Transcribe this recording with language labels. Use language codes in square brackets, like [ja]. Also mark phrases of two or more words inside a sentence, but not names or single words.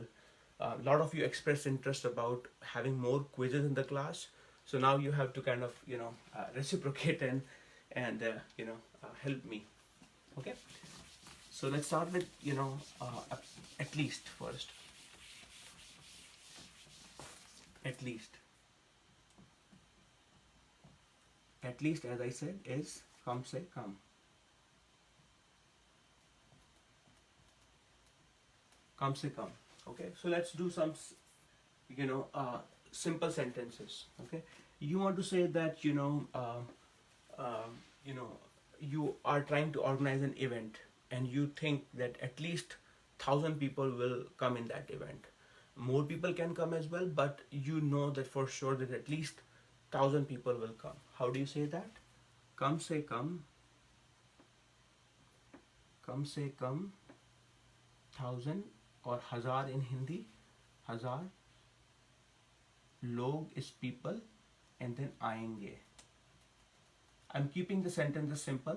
[en] A lot of you expressed interest about having more quizzes in the class, so now you have to kind of, reciprocate and help me. Okay. So let's start with, at least first. At least. At least, as I said, is [hi] kam se kam. Kam se kam. [en] Okay. So let's do some, simple sentences. Okay. You want to say that, you are trying to organize an event, and you think that at least 1,000 people will come in that event. More people can come as well, but you know that for sure that at least 1,000 people will come. How do you say that? [hi] Kam se kam 1,000 or hazar [en] in Hindi. Hazar. Log is people, and then aayenge. I'm keeping the sentences simple.